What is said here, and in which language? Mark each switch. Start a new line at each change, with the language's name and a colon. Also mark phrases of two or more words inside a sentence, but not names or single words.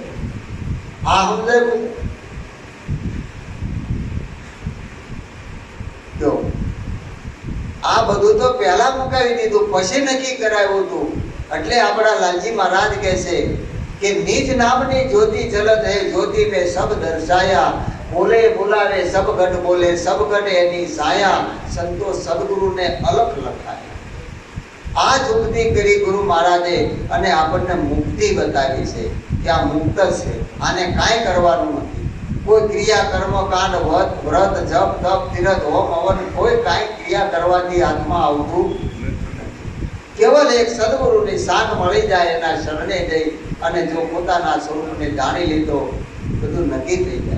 Gujarati: આ સમજાયું જો. આ બધું તો પહેલા મુકાવી દીધું, પછી નક્કી કરાવ્યું હતું. એટલે આપણા લાલજી મહારાજ કહે છે કે નિજ નામની
Hindi: ज्योति जलत हे, ज्योति में सब दर्शाया, बोले बुलावे सब घट बोले, सब घट
Gujarati: એની સાયા, સંતો સદગુરુ ને અલખ લખાય. આ जुक्ति કરી ગુરુ મહારાજે અને આપણને મુક્તિ બતાવી છે કે આ મુક્ત છે, આને કાંઈ કરવાનું નથી. કોઈ ક્રિયા કર્મ કાંડ વ્રત જપ તપ તીરથ હોમ હવન કોઈ કાંઈ ક્રિયા કરવાથી આત્મા આવતું કેવલ એક સદગુરુની સાથ મળી જાય, એના શરણે જઈ અને જો પોતાના સ્વરૂપને જાણી લીધો, બધું નક્કી થઈ જાય.